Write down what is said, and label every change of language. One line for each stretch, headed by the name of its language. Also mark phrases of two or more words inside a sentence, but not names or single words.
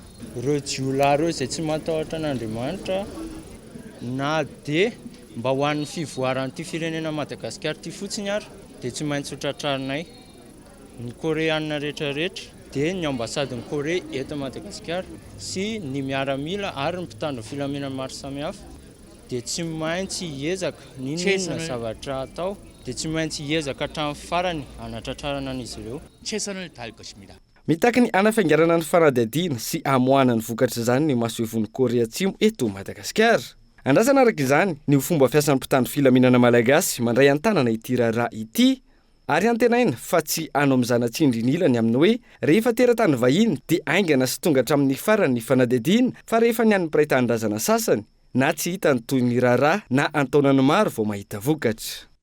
Malagasy: Ireo jiolahy ireo izay tsy matahotra an'Andriamanitra na dia mba ho an'ny fivoaran'ity firenena Madagasikara ity fotsiny ary dia tsy maintsy ho tratrarinay ny Koreanina rehetrarehetra dia ny ambasadin'ny Korea eto Madagasikara sy ny miaramila ary ny mpitandro filaminana maro samihafa dia tsy maintsy hiezaka ninona zavatra atao dia tsy maintsy hiezaka hatramin'ny farany hanatratrarana an'izy ireo.
Korean: 최선을 다할 것입니다.
Malagasy: Mitaky ny anafiangarana ny fanadihadiana sy amoahana ny vokatra izany ny masoivon'ny Korea Atsimo eto Madagasikara. Andrasana araka izany ny fomba fiasan'ny mpitandro filaminana malagasy mandray an-tanana ity raharaha ity ary antenaina fa tsy ano amin'ny zanatsindry ny ilany amin'ny hoe rehefa teratany vahiny dia aingana sy tonga hatramin'ny farany ny fanadihadiana fa rehefa ny an'ny mpiray-tanindrazana sasany na tsy hitany toy ny raharaha na antaonany maro vao mahita vokatra.